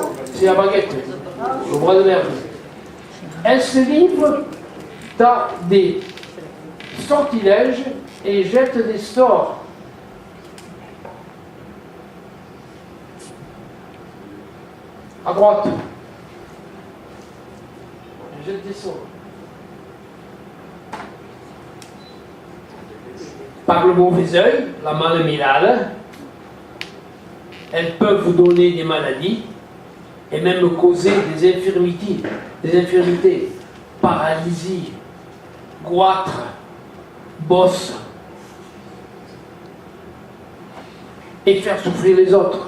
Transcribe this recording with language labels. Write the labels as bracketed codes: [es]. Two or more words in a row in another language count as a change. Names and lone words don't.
[fr] C'est la baguette, le bois de vergne. Elle se livre dans des sortilèges et jette des sorts. À droite. Elle jette des sorts. Par le mauvais œil, [oc] la mala mirada, [fr] elles peuvent vous donner des maladies et même causer des infirmités, paralysie, goitre, bosse, et faire souffrir les autres.